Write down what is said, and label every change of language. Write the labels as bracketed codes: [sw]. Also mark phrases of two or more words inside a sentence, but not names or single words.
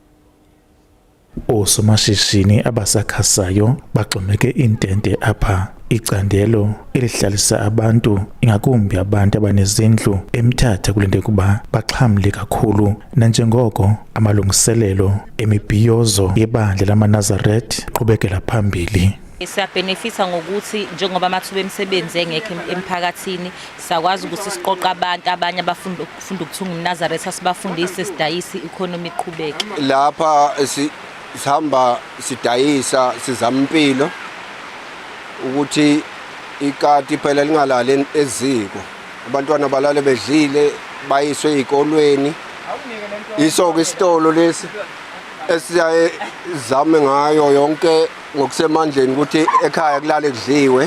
[xh] Osomashishini abasakhasayo baxhomeke intente apha icandelo elihlalisa abantu ingakumbi abantu abanezindlu eMthatha kulinde kuba baxhamle kakhulu nanjengoko amalungiselelo emibhiyozo yebandla lamaNazaretha qhubekela phambili. [zu] Siyabenefisa ngokuthi njengoba amathuba emisebenzi engekho emphakathini sakwazi ukuthi siqoqa abantu abanye abafunda ukuthunga iNazaretha sibafundise sidayisa economy iqhubeke. Lapha sihamba sidayisa sizama impilo ukuthi ikati phela lingalali eziko abantwana balale bedlile bayiswe ezikolweni isoko isitolo lesi esiyaye zame ngayo yonke ngokusemandleni ukuthi ekhaya kulale kudliwe.